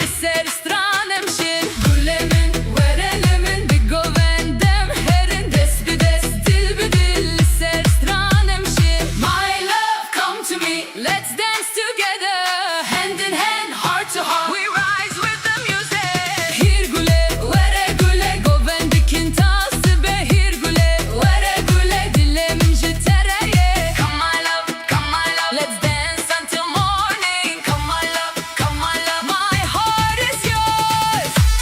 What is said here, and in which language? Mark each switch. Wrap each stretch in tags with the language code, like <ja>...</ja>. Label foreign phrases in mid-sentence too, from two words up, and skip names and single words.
<ku>ser stranem shin Gulemin werelimin bi govendem herin dest bi dest dil bi dil ser stranem shin</ku> <en>My love come to me let's dance together hand in hand heart to heart we rise with the music</en> <ku>Hir gule were goven bikin tasbe hir gule were dilemin jitereye</ku> <en>Come my love let's dance until morning Come my love my heart is yours</en>